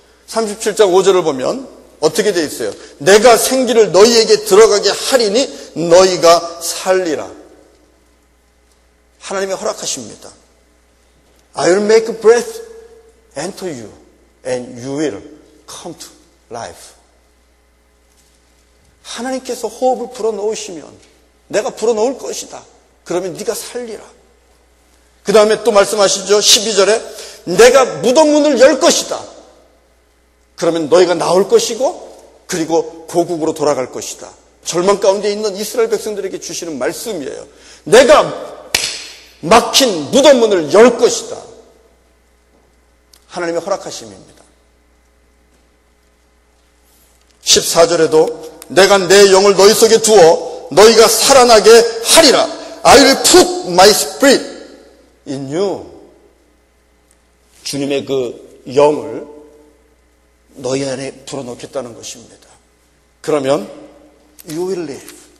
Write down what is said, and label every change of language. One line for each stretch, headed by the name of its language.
Korean: 37장 5절을 보면 어떻게 되어 있어요? 내가 생기를 너희에게 들어가게 하리니 너희가 살리라. 하나님의 허락하십니다.
English: I will make breath enter you and you will come to life.
Korean: 하나님께서 호흡을 불어넣으시면 내가 불어넣을 것이다. 그러면 네가 살리라. 그 다음에 또 말씀하시죠. 12절에 내가 무덤 문을 열 것이다. 그러면 너희가 나올 것이고 그리고 고국으로 돌아갈 것이다. 절망 가운데 있는 이스라엘 백성들에게 주시는 말씀이에요. 내가 막힌 무덤 문을 열 것이다. 하나님의 허락하심입니다. 14절에도 내가 내 영을 너희 속에 두어 너희가 살아나게 하리라.
English: I will put my spirit in you.
Korean: 주님의 그 영을 너희 안에 불어넣겠다는 것입니다.
English: 그러면 you will live.